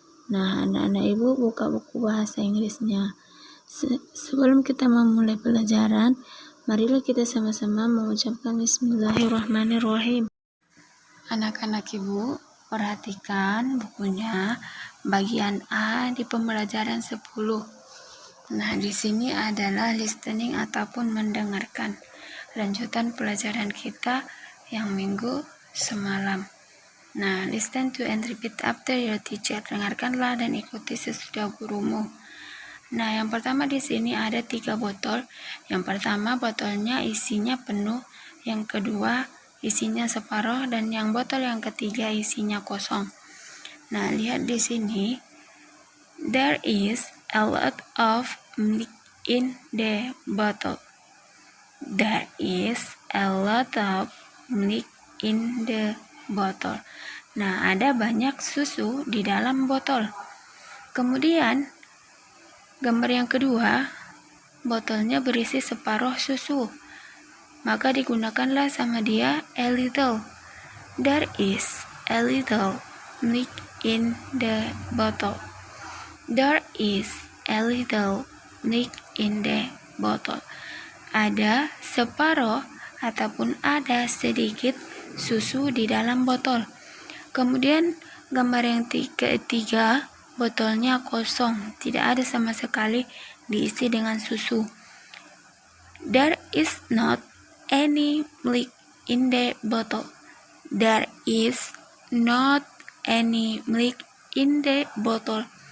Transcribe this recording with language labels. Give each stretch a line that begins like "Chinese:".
Indonesian: Nah, anak-anak ibu buka buku bahasa Inggrisnya. Sebelum kita memulai pelajaran, marilah kita sama-sama mengucapkan Bismillahirrahmanirrahim. Anak-anak ibu, perhatikan bukunya bagian A di pembelajaran 10. Nah, di sini adalah listening ataupun mendengarkan. Lanjutan pelajaran kita yang minggu semalam.
English: Nah, listen to and repeat after your teacher.
Indonesian: Dengarkanlah dan ikuti sesudah gurumu. Nah, yang pertama di sini ada 3 botol. Yang pertama botolnya isinya penuh, yang kedua isinya separuh, dan yang botol yang ketiga isinya kosong. Nah, lihat di sini.
English: There is a lot of milk in the bottle. There is a lot of milk in the bottle.
Indonesian: Nah, ada banyak susu di dalam botol. Kemudian gambar yang kedua, botolnya berisi separuh susu. Maka digunakanlah sama dia a little.
English: There is a little milk in the bottle. There is a little milk in the bottle.
Indonesian: Ada separuh ataupun ada sedikit susu di dalam botol. Kemudian gambar yang ketiga, botolnya kosong, tidak ada sama sekali diisi dengan susu.
English: There is not any milk in the bottle. There is not any milk in the bottle.